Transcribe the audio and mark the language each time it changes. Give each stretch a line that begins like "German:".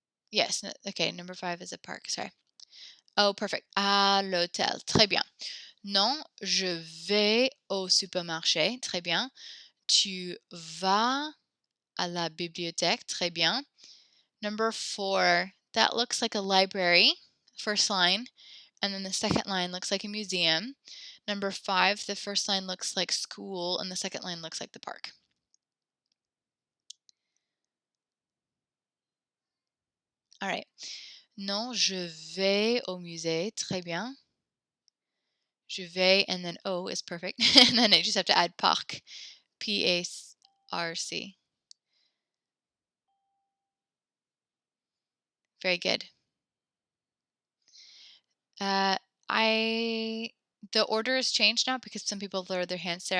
English: Yes, okay, number 5 is a park, sorry. Oh, perfect.
French: À l'hôtel, très bien. Non, je vais au supermarché, très bien. Tu vas à la bibliothèque, très bien.
English: Number 4, that looks like a library, first line, and then the second line looks like a museum. Number 5, the first line looks like school, and the second line looks like the park. All right.
French: Non, je vais au musée, très bien. Je vais,
English: and then O is perfect. And then I just have to add parc, P-A-R-C. Very good. Uh, the order has changed now because some people lowered their hands there.